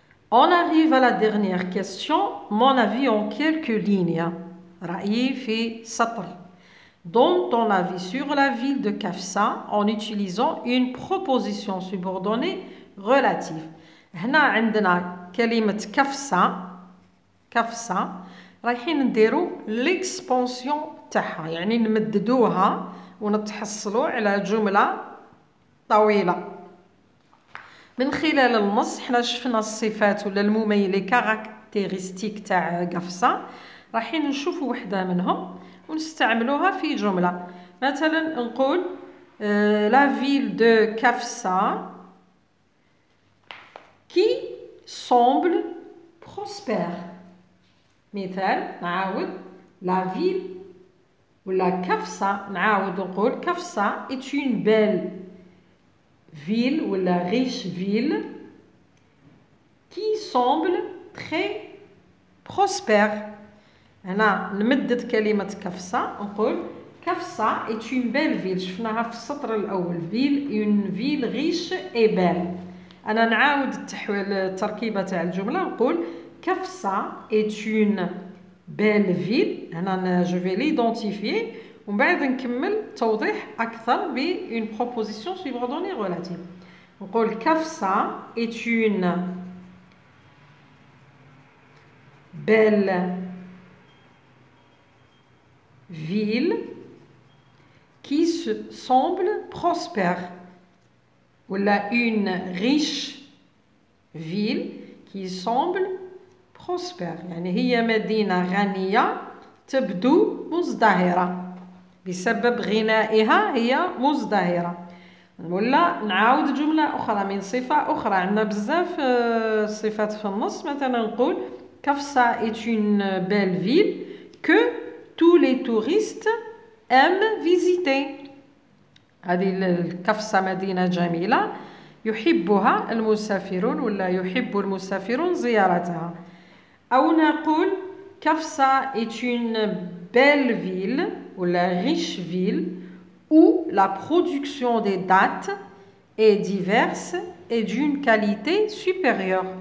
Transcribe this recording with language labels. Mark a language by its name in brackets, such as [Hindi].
[French] On arrive à la dernière question. Mon avis en quelques lignes. [Arabic] رأيي في سطر. [French] Donne ton avis sur la ville de Kafsa en utilisant une proposition subordonnée relative. [Arabic] هنا عندنا كلمة كفسة رايحين نديرو l'expansion تاعها يعني نمددوها ونتحصلوا على جملة طويلة. من خلال النص حنا شفنا الصفات ولا لي كاركتيرستيك تاع كفسة رايحين نشوفوا وحدة منهم ونستعملوها في جملة. مثلا نقول [French] la ville de Kafsa qui semble prospère. [Arabic] مثال نعاود [French] la ville [Arabic] ولا كفسة نعاود نقول كفسة [French] est une belle ville [Arabic] ولا [French] riche ville qui semble très prospère. [Arabic] هنا نمدد كلمة كفسة نقول كفسة [French] est une belle ville. [Arabic] شفناها في السطر الأول [French] une ville riche et belle. [Arabic] أنا نعاود التركيبة تاع الجملة نقول كفسة [French] est une belle ville. [Arabic] هنا [French] je vais l'identifier [Arabic] ومن بعد نكمل توضيح أكثر ب [French] une proposition subordonnée relative. [Arabic] نقول [French] كفسة est une belle ville qui semble prospère. Ou là, une riche ville qui semble prospère. [Arabic] يعني هي مدينة غنية تبدو مزدهرة بسبب غنائها هي مزدهرة. ولا نعاود جملة أخرى من صفة أخرى. عندنا بزاف صفات في النص. مثلا نقول [French] كفسة est une belle ville que tous les touristes aiment visiter. [Arabic] هذه الكفسة مدينة جميلة يحبها المسافرون ولا يحب المسافرون زيارتها. أو نقول [French] كفسة est une belle ville [Arabic] ولا [French] riche ville où la production des dattes est diverse et d'une qualité supérieure.